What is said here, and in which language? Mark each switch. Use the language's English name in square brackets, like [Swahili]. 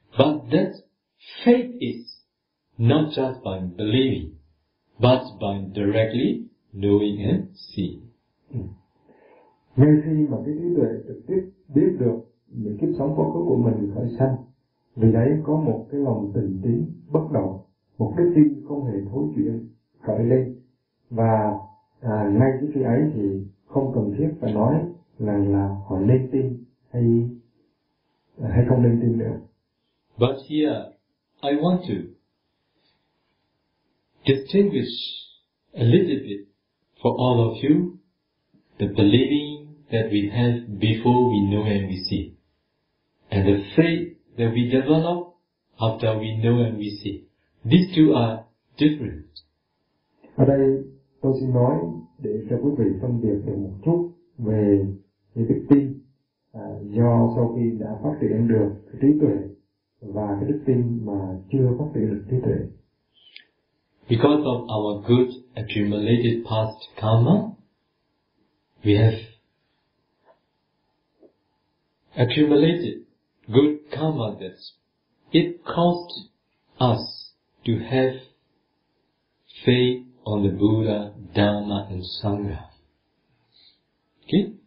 [English] But that faith is not just by believing, but by directly knowing and seeing. [Vietnamese] Ngay khi mà cái trí tuệ trực tiếp biết được những kiếp sống quá khứ của mình khởi sanh, vì đấy có một cái lòng tình tín bất động, một cái tin không hề thối chuyển khởi lên. Và ngay cái khi ấy thì không cần thiết phải nói là họ nên tin hay không nên tin nữa. [English] But here, I want to distinguish a little bit for all of you the believing that we have before we know and we see, and the faith that we develop after we know and we see. These two are different. [Vietnamese] Ở đây tôi xin nói để cho quý vị phân biệt được một chút về cái đức tin do sau khi đã phát triển được cái trí tuệ và cái đức tin mà chưa phát triển được trí tuệ. [English] Because of our good accumulated past karma, we have accumulated good karma that it caused us to have faith on the Buddha, Dhamma and Sangha. Okay?